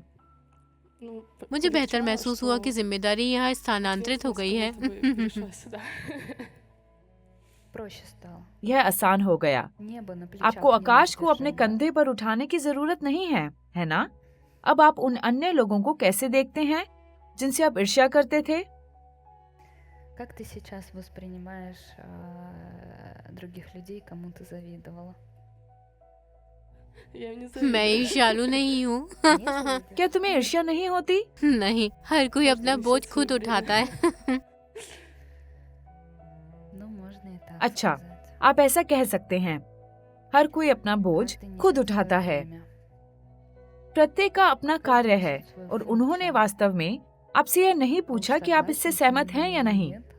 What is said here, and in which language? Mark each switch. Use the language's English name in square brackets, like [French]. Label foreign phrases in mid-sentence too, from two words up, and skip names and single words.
[Hindi] मुझे बेहतर महसूस हुआ कि जिम्मेदारी यहाँ स्थानांतरित हो गई है। यह आसान हो गया। आपको आकाश को अपने कंधे पर उठाने की जरूरत नहीं है ना? अब आप उन अन्य लोगों को कैसे देखते हैं जिनसे आप ईर्ष्या करते थे? [Russian] Как ты сейчас воспринимаешь других людей, кому ты завидовала? [Hindi] मैं ईर्ष्यालु नहीं हूँ। क्या तुम्हें ईर्ष्या नहीं होती? नहीं, हर कोई अपना बोझ खुद उठाता है। अच्छा, आप ऐसा कह सकते हैं। हर कोई अपना बोझ खुद उठाता है। प्रत्येक का अपना कार्य है, और उन्होंने वास्तव में आपसे यह नहीं पूछा कि आप इससे सहमत हैं या नहीं।